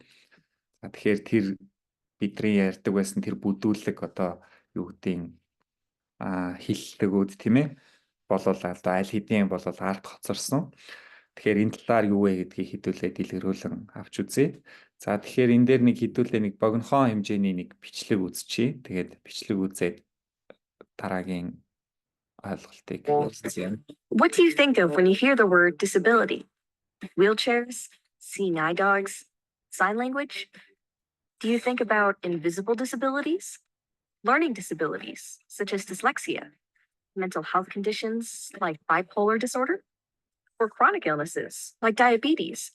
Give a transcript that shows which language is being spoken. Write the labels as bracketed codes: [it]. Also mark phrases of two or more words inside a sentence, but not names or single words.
[mn] Тэгэхээр тэр бидний ярьдаг байсан тэр бүдүүлэг одоо юу гэдгийг хиллэгүүд тийм ээ болол одоо аль хэдийн бол ард хоцорсон. Тэгэхээр энэ талаар юу вэ гэдгийг хэдүүлээ дэлгэрүүлэн авч үзье. За тэгэхээр энэ дээр нэг хэдүүлээ нэг богинохон хэмжээний нэг бичлэг үзчихье. Тэгээд бичлэг үзээд дараагийн ойлголтыг хэлцгээе. [en] What do you think of when you hear the word disability? Wheelchairs, seeing eye dogs, sign language? Do you think about invisible disabilities? Learning disabilities, such as dyslexia, mental health conditions like bipolar disorder, or chronic illnesses like diabetes?